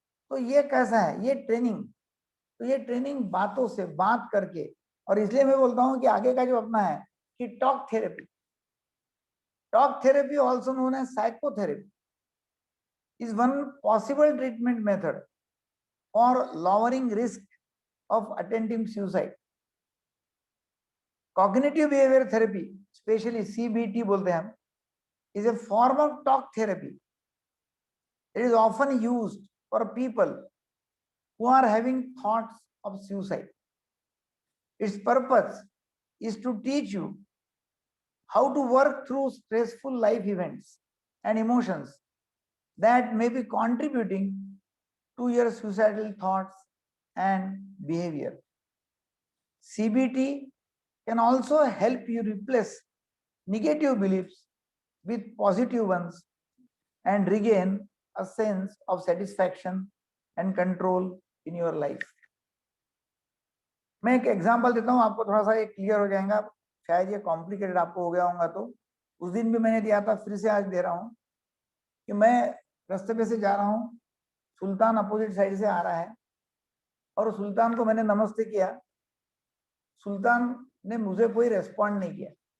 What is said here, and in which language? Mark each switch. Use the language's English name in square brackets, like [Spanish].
[Hindi] तो ये कैसा है, ये ट्रेनिंग। तो ये ट्रेनिंग बातों से, बात करके, और इसलिए मैं बोलता हूं कि आगे का जो अपना है कि [English] Talk therapy also known as psychotherapy is one possible treatment method for lowering risk of attempting suicide. Cognitive behavior therapy, especially CBT [Hindi] बोलते हैं हम, [English] is a form of talk therapy. It is often used for people who are having thoughts of suicide. Its purpose is to teach you how to work through stressful life events and emotions that may be contributing to your suicidal thoughts and behavior. CBT can also help you replace negative beliefs with positive ones and regain a sense of satisfaction and control in your life. [Hindi] मैं एक example देता हूं आपको, थोड़ा सा ये clear हो जाएगा। शायद ये कॉम्प्लिकेटेड आपको हो गया होगा, तो उस दिन भी मैंने दिया था, फिर से आज दे रहा हूं कि मैं रास्ते पे से जा रहा हूं, सुल्तान अपोजिट साइड से आ रहा है, और सुल्तान को मैंने नमस्ते किया, सुल्तान ने मुझे कोई रेस्पॉन्ड नहीं किया।